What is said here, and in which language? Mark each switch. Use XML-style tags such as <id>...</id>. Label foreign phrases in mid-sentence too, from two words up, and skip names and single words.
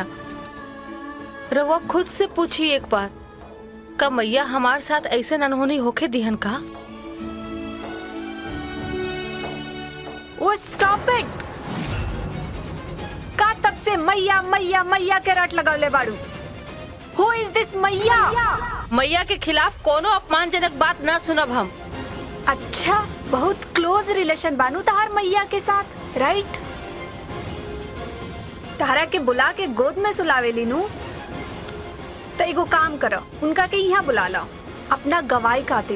<bho>रउआ खुद से पूछी एक बार, का मैया हमार साथ ऐसे अनहोनी होके दिहन का?</bho> <en>O stop it.</en> <bho>का तब से मैया मैया मैया के रट लगौले बाड़ू?</bho> <en>Who is this मैया?</en> <bho>मैया के खिलाफ कोनो अपमानजनक बात ना सुनब हम। अच्छा, बहुत</bho> <en>close relation</en> <bho>बानू तहार मैया के साथ, राइट? तहरा के बुला के गोद में सुलावे लीनू। तो एगो काम करो, उनका के यहाँ बुला लो अपना गवाही खातिर।</bho>